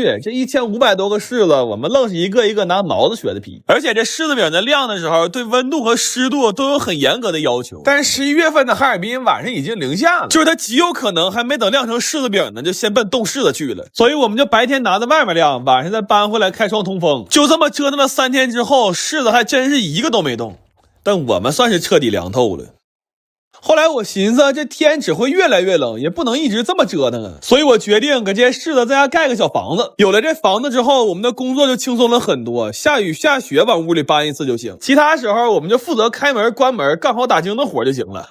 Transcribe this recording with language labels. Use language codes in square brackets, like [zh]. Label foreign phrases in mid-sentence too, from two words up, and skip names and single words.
[zh] 這1500多個柿子，我們愣是一個一個拿毛子削的皮，而且這柿子餅在晾的時候，對溫度和濕度都有很嚴格的要求。但是11月份的哈爾濱晚上已經零下了，就是它極有可能還沒等晾成柿子餅呢，就先奔凍柿子去了。所以我們就白天拿在外面晾，晚上再搬回來開窗通風。就這麼折騰了3天之後，柿子還真是一個都沒動，但我們算是徹底涼透了。後來我尋思這天只會越來越冷，也不能一直這麼折騰啊，所以我決定給這些柿子在家蓋個小房子。有了這房子之後，我們的工作就輕鬆了很多，下雨下雪往屋裡搬一次就行，其他時候我們就負責開門關門幹好打更的活就行了。